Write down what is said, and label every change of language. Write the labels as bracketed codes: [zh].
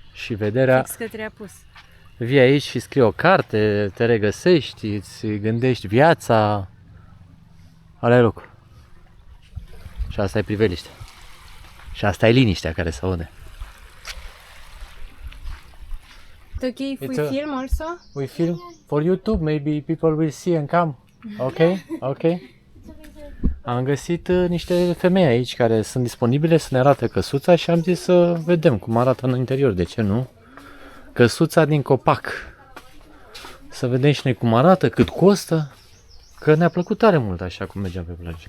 [ro] Și vederea, fix către apus. vii aici și scrii o carte, te regăsești, îți gândești viața. Ala e locul. Și asta e priveliște. Și asta e liniștea care se aude. [en] It's okay if It's we a- film also? We film for YouTube, maybe people will see and come. Ok? Ok? [ro] Am găsit niște femei aici care sunt disponibile să ne arate căsuța și am zis să vedem cum arată în interior, de ce nu? Căsuța din copac. Să vedem și noi cum arată, cât costă, că ne-a plăcut tare mult așa cum mergeam pe plajă.